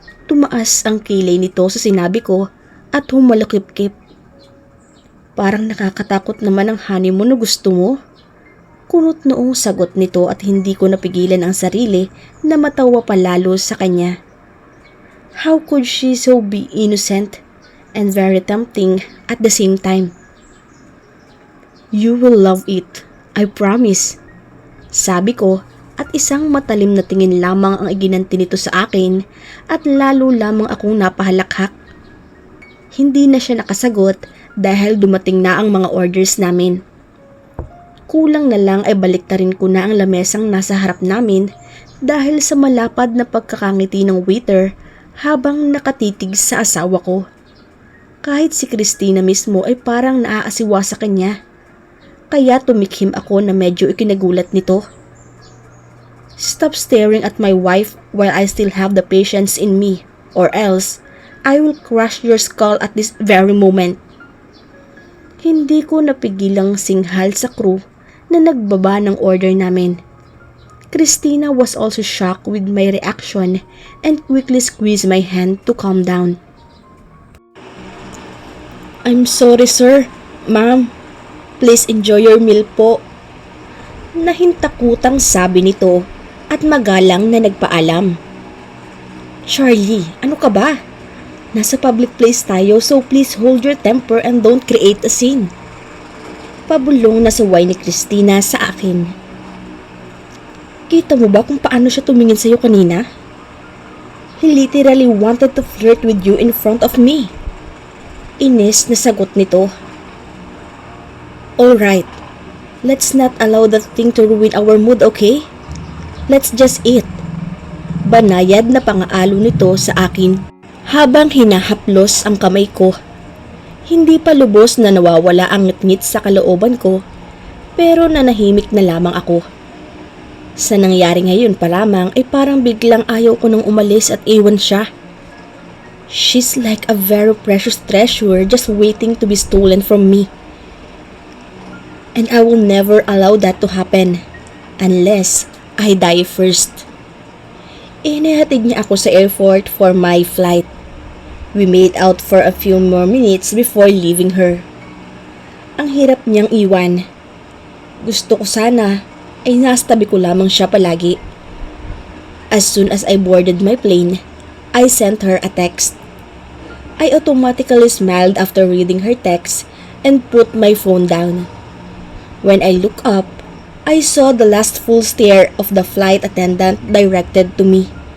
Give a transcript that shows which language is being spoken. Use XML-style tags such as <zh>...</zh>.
<tl>Tumaas ang kilay nito sa sinabi ko at humalakip-kip. Parang nakakatakot naman ang honeymoon na gusto mo. Kunot noong sagot nito at hindi ko napigilan ang sarili na matawa pa lalo sa kanya.</tl> <en>How could she so be innocent and very tempting at the same time? You will love it, I promise.</en> <tl>Sabi ko at isang matalim na tingin lamang ang iginanti nito sa akin at lalo lamang akong napahalakhak. Hindi na siya nakasagot dahil dumating na ang mga orders namin. Kulang na lang ay baliktarin ko na ang lamesang nasa harap namin dahil sa malapad na pagkakangiti ng waiter habang nakatitig sa asawa ko. Kahit si Christina mismo ay parang naaasiwa sa kanya. Kaya tumikhim ako na medyo ikinagulat nito.</tl> <en>Stop staring at my wife while I still have the patience in me, or else I will crush your skull at this very moment.</en> <tl>Hindi ko napigilang singhal sa crew na nagbaba ng order namin.</tl> <en>Christina was also shocked with my reaction and quickly squeezed my hand to calm down. I'm sorry sir, ma'am. Please enjoy your meal po.</en> <tl>Nahintakutang sabi nito at magalang na nagpaalam.</tl> <en>Charlie,</en> <tl>ano ka ba? Nasa public place tayo</tl> <en>so please hold your temper and don't create a scene.</en> <tl>Pabulong na saway ni Christina sa akin. Kita mo ba kung paano siya tumingin sa'yo kanina?</tl> <en>He literally wanted to flirt with you in front of me.</en> <tl>Inis na sagot nito.</tl> <en>Alright, let's not allow that thing to ruin our mood, okay? Let's just eat.</en> <tl>Banayad na pangaalo nito sa akin habang hinahaplos ang kamay ko. Hindi pa lubos na nawawala ang ngit-ngit sa kalooban ko, pero nanahimik na lamang ako. Sa nangyari ngayon pa lamang ay parang biglang ayaw ko nang umalis at iwan siya.</tl> <en>She's like a very precious treasure just waiting to be stolen from me. And I will never allow that to happen unless I die first.</en> <tl>Inihatid niya ako sa airport</tl> <en>for my flight. We made out for a few more minutes before leaving her.</en> <tl>Ang hirap niyang iwan. Gusto ko sana ay nasa tabi ko lamang siya palagi.</tl> <en>As soon as I boarded my plane, I sent her a text. I automatically smiled after reading her text and put my phone down. When I looked up, I saw the last full stare of the flight attendant directed to me.</en>